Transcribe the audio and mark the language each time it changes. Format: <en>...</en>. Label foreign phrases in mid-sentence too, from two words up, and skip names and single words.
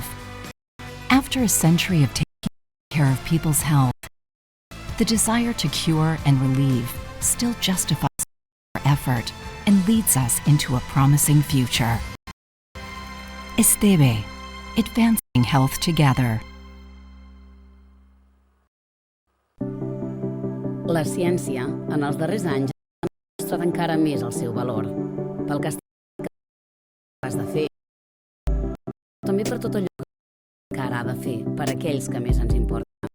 <en>After a century of taking care of people's health, the desire to cure and relieve still justifies our effort and leads us into a promising future. Esteve, advancing health together.</en> <ca>La ciència, en els darrers anys, ha demostrat encara més el seu valor, pel que està capaç de fer, també per tot allò que encara ha de fer per a aquells que més ens importen.</ca>